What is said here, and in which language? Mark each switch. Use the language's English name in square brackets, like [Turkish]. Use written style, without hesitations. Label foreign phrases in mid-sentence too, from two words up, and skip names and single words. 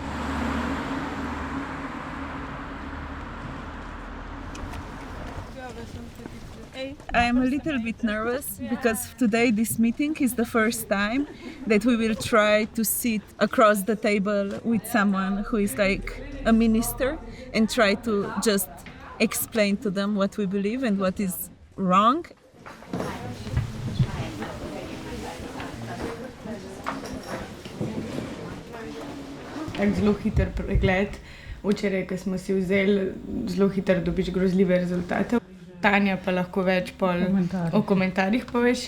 [English] I am a little bit nervous because today this meeting is the first time that we will try to sit across the table with someone who is like a minister and try to just explain to them what we believe and what is wrong. [Slovenian] Zelo hiter pregled. Včeraj, ko smo si vzeli, zelo hitro dobiš grozljive rezultate. Tanja pa lahko več o komentarjih poveš.